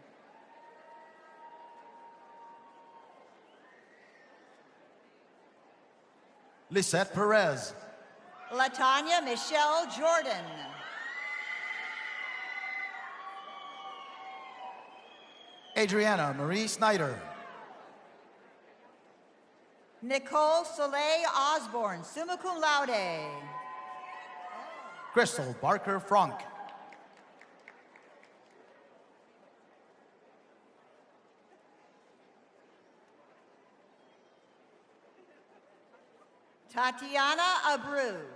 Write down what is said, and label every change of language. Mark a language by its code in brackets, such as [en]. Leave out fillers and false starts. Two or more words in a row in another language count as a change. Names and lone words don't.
[en] Lisette Perez. Latanya Michelle Jordan. Adriana Marie Snyder. Nicole Soleil Osborne, [la] summa cum laude. [en] Crystal Barker Frank. Tatiana Abreu.